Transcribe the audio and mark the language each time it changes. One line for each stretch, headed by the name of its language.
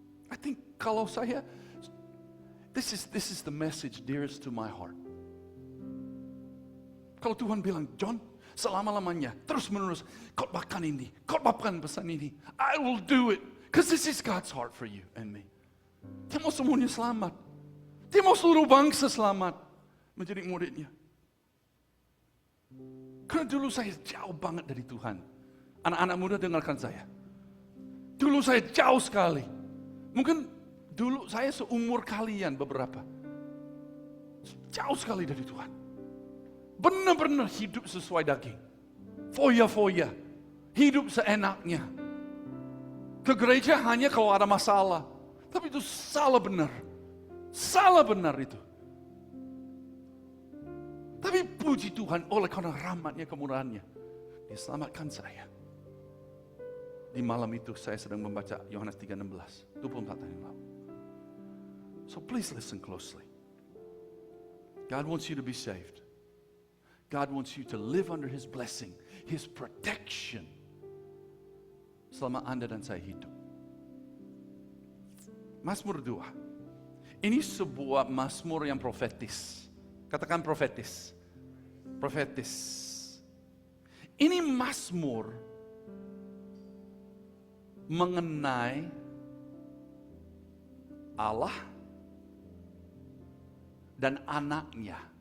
English: I think
Indonesian: kalau saya,
English: this is the message dearest to my heart.
Indonesian: Kalau Tuhan bilang, John, selama-lamanya, terus menerus, khotbahkan ini, khotbahkan pesan ini,
English: I will do it. Because this is God's heart for you and me.
Indonesian: Dia mau semuanya selamat. Dia mau seluruh bangsa selamat menjadi muridnya. Karena dulu saya jauh banget dari Tuhan. Anak-anak muda dengarkan saya. Dulu saya jauh sekali. Mungkin dulu saya seumur kalian beberapa. Jauh sekali dari Tuhan. Benar-benar hidup sesuai daging. Foya-foya. Hidup seenaknya. Ke gereja hanya kalau ada masalah. Tapi itu salah benar. Salah benar itu. Tapi puji Tuhan oleh karena rahmatnya, kemurahannya. Dia selamatkan saya. Di malam itu saya sedang membaca Yohanes 3:16. 24 tahun lalu.
English: So please listen closely. God wants you to be saved. God wants you to live under His blessing, His protection.
Indonesian: Selama Anda dan saya hidup. Mazmur 2. Ini sebuah mazmur yang profetis. Katakan profetis. Profetis. Ini mazmur mengenai Allah dan anaknya.